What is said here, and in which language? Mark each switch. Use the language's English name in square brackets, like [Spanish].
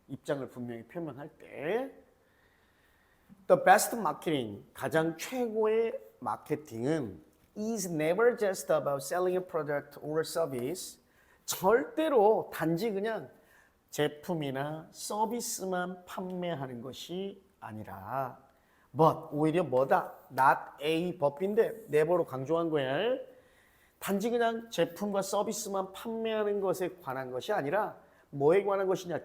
[Korean] 입장을 분명히 표명할 때. [English] The best marketing, 가장 최고의 마케팅은 is never just about selling a product or service. [Korean] 절대로 단지 그냥 제품이나 서비스만 판매하는 것이 아니라 but 오히려 뭐다? not a 법인데 never 로 강조한 거야. 단지 그냥 제품과 서비스만 판매하는 것에 관한 것이 아니라 뭐에 관한 것이냐?